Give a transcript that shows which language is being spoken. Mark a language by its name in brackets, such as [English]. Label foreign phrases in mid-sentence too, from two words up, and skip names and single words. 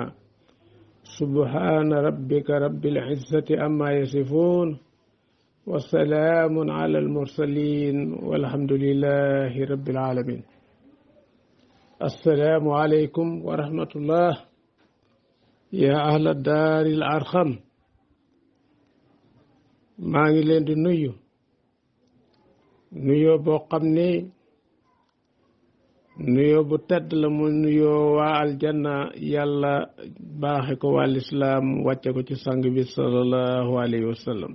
[Arabic] سبحان ربك رب العزة عما يصفون وسلام على المرسلين والحمد لله رب العالمين. السلام عليكم ورحمة الله يا أهل الدار الأرقم. [Wolof] maa ngi leen di nuyoo boo xam ne nuyoo bu tedd la, mu nuyoo waa aljanna yàlla baaxe ko waa lislaam wàcce ko ci sang bi [Arabic] صلى الله عليه وسلم.